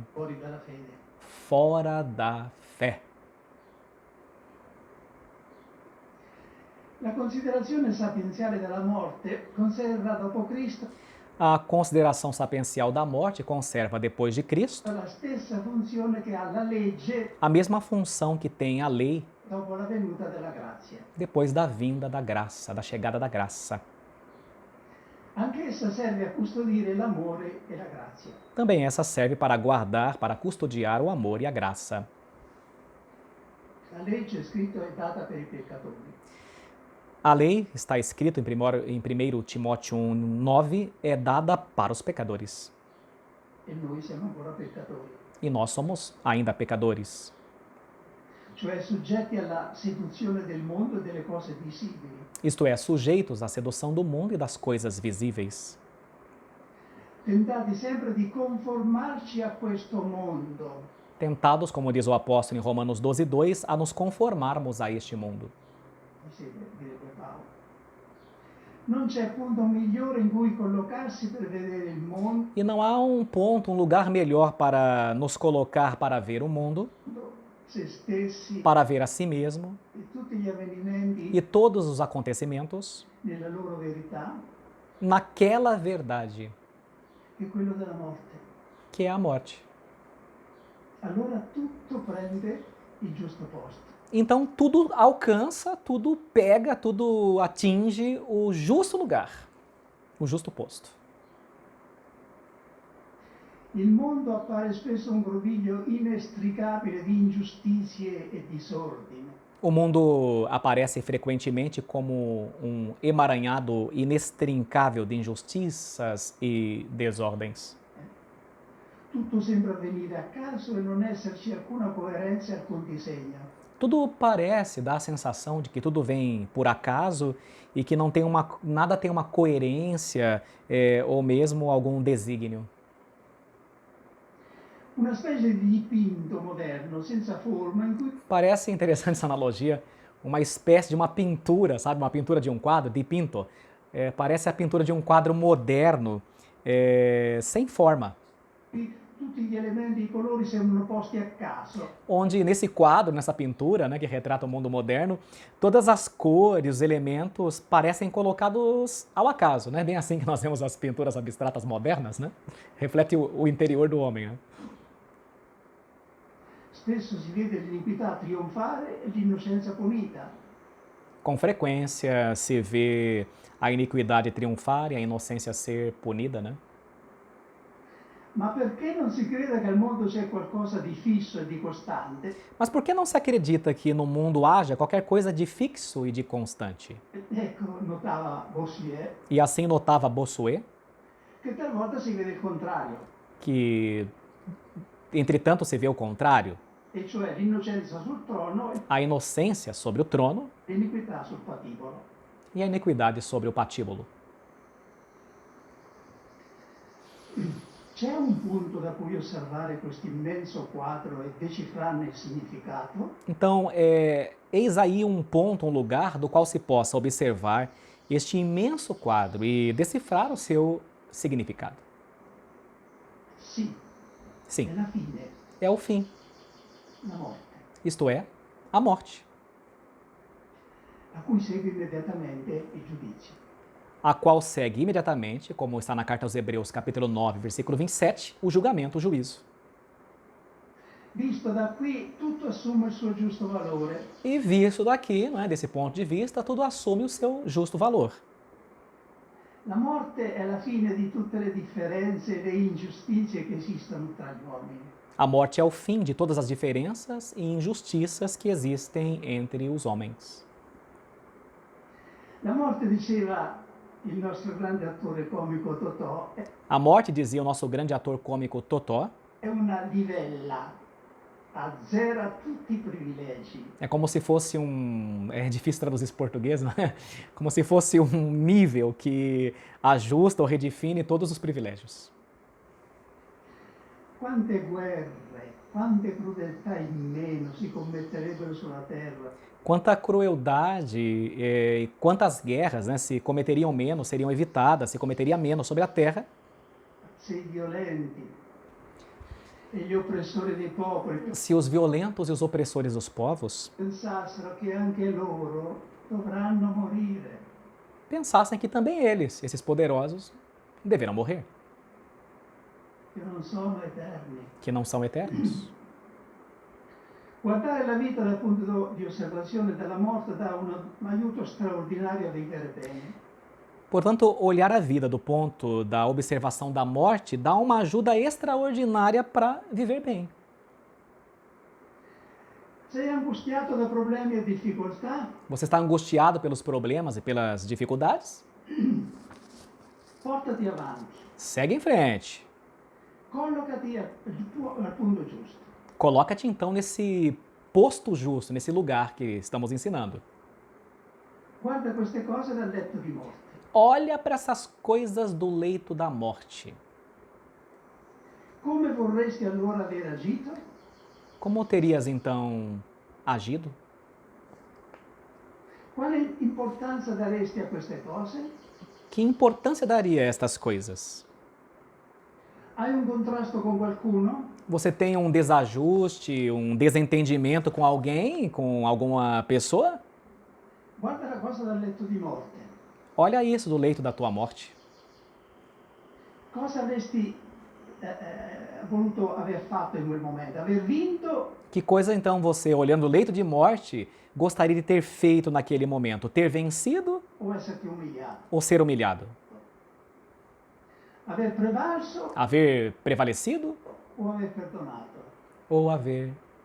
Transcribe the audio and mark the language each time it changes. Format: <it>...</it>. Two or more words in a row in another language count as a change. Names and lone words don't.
<it>fuori dalla fede.</it> <pt>fora da fé.</pt> <it>La considerazione sapienziale della morte conserva dopo Cristo</it> <pt>A consideração sapiencial da morte conserva depois de Cristo</pt> <it>la stessa funzione che ha la legge</it> <pt>a mesma função que tem a lei</pt> <it>dopo la venuta della grazia.</it> <pt>depois da vinda da graça, da chegada da graça.</pt> <it>Anch'essa serve a custodire l'amore e la grazia.</it> <pt>Também essa serve para guardar, para custodiar o amor e a graça.</pt> <it>La legge, scritto, è data per i peccatori.</it> <pt>A lei, está escrito em 1 Timóteo 1:9, é dada para os pecadores.</pt> <it>E noi siamo ancora peccatori,</it> <pt>E nós somos ainda pecadores.</pt> <it>cioè soggetti alla seduzione del mondo e delle cose visibili.</it> <pt>Isto é, sujeitos à sedução do mundo e das coisas visíveis.</pt> <it>Tentati sempre di conformarci a questo mondo,</it> <pt>Tentados, como diz o apóstolo em Romanos 12:2, a nos conformarmos a este mundo.</pt> <it>direbbe Paolo. Non c'è punto migliore in cui collocarsi per vedere il mondo,</it> <pt>E não há um ponto, um lugar melhor para nos colocar para ver o mundo,</pt> <it>se stessi</it> <pt>para ver a si mesmo</pt> <it>e tutti gli avvenimenti</it> <pt>e todos os acontecimentos</pt> <it>nella loro verità,</it> <pt>naquela verdade,</pt> <it>che è quello della morte.</it> <pt>que é a morte.</pt> <it>Allora tutto prende il giusto posto.</it> <pt>Então tudo alcança, tudo pega, tudo atinge o justo lugar, o justo posto.</pt> <it>Il mondo appare spesso un groviglio inestricabile di ingiustizie e disordine.</it> <pt>O mundo aparece frequentemente como um emaranhado inextrincável de injustiças e desordens.</pt> <it>Tutto sembra avvenire a caso e non esserci alcuna coerenza e alcun disegno.</it> <pt>Tudo parece dar a sensação de que tudo vem por acaso e que não tem nada tem uma coerência ou mesmo algum desígnio.</pt> <it>Una specie di dipinto moderno, senza forma, in cui</it> <pt>Parece interessante essa analogia, uma espécie de uma pintura, sabe? Uma pintura de um quadro, dipinto. Parece a pintura de um quadro moderno, sem forma.</pt> <it>tutti gli elementi e i colori sembrano posti a caso.</it> <pt>Onde nesse quadro, nessa pintura, né, que retrata o mundo moderno, todas as cores, os elementos parecem colocados ao acaso, né? Bem assim que nós vemos as pinturas abstratas modernas, né? Reflete o interior do homem, né?</pt> <it>Spesso si vede l'iniquità trionfare e l'innocenza punita.</it> <pt>Com frequência se vê a iniquidade triunfar e a inocência ser punida, né?</pt> <it>Ma perché non si crede che al mondo c'è qualcosa di fisso e di costante?</it> <pt>Mas por que não se acredita que no mundo haja qualquer coisa de fixo e de constante?</pt> <it>Ecco, notava Bossuet,</it> <pt>E assim notava Bossuet,</pt> <it>che talvolta si vede il contrario.</it> <pt>que entretanto se vê o contrário.</pt> <it>e cioè l'innocenza sul trono e</it> <pt>A inocência sobre o trono</pt> <it>l'iniquità sul patibolo.</it> <pt>e a iniquidade sobre o patíbulo.</pt> <it>C'è un punto da cui osservare questo immenso quadro e decifrarne il significato?</it> <pt>Então, eis aí um ponto, um lugar do qual se possa observar este imenso quadro e decifrar o seu significado.</pt> <it>Sì,</it> <pt>Sim,</pt> <it>è la fine,</it> <pt>é o fim,</pt> <it>la morte,</it> <pt>isto é, a morte,</pt> <it>a cui segue immediatamente il giudizio.</it> <pt>a qual segue imediatamente, como está na carta aos Hebreus, capítulo 9, versículo 27, o julgamento, o juízo.</pt> <it>Visto da qui tutto assume il suo giusto valore.</it> <pt>E visto daqui, não é, desse ponto de vista, tudo assume o seu justo valor.</pt> <it>La morte è la fine di tutte le differenze e le ingiustizie che esistono tra gli uomini.</it> <pt>A morte é o fim de todas as diferenças e injustiças que existem entre os homens.</pt> <it>La morte, diceva il nostro grande attore comico Totò,</it> <pt>A morte, dizia o nosso grande ator cômico Totó,</pt> <it>è una livella, azzera tutti i privilegi.</it> <pt>é como se fosse um... É difícil traduzir esse português, não é? Como se fosse um nível que ajusta ou redefine todos os privilégios.</pt> <it>Quante guerre, quante crudeltà in meno si commetterebbero sulla terra</it> <pt>Quanta crueldade e quantas guerras, né, se cometeriam menos, seriam evitadas, se cometeria menos sobre a terra,</pt> <it>se i violenti e gli oppressori dei popoli</it> <pt>se os violentos e os opressores dos povos</pt> <it>pensassero che anche loro dovranno morire,</it> <pt>pensassem que também eles, esses poderosos, deverão morrer,</pt> <it>che non sono eterni.</it> <pt>que não são eternos.</pt> <it>Guardare la vita dal punto di osservazione della morte dà un aiuto straordinario a vivere bene.</it> <pt>Portanto, olhar a vida do ponto da observação da morte dá uma ajuda extraordinária para viver bem.</pt> <it>Sei angustiato da problemi e difficoltà?</it> <pt>Você está angustiado pelos problemas e pelas dificuldades?</pt> <it>Portati avanti,</it> <pt>Segue em frente.</pt> <it>collocati al punto giusto.</it> <pt>Coloca-te então nesse posto justo, nesse lugar que estamos ensinando.</pt> <it>Guarda queste cose dal letto di morte.</it> <pt>Olha para essas coisas do leito da morte.</pt> <it>Come vorresti allora aver agito?</it> <pt>Como terias então agido?</pt> <it>Quale importanza daresti a queste cose?</it> <pt>Que importância daria a estas coisas?</pt> <it>Hai un contrasto con qualcuno?</it> <pt>Você tem um desajuste, um desentendimento com alguém, com alguma pessoa?</pt> <it>Guarda la cosa dal letto di morte.</it> <pt>Olha isso do leito da tua morte.</pt> <it>Cosa avresti voluto aver fatto in quel momento? Aver vinto</it> <pt>Que coisa então você, olhando o leito de morte, gostaria de ter feito naquele momento? Ter vencido</pt> <it>o esserti umiliato?</it> <pt>ou ser humilhado?</pt> <it>Aver prevalso</it> <pt>Haver prevalecido</pt> <it>o aver perdonato?</it> <pt>ou haver</pt>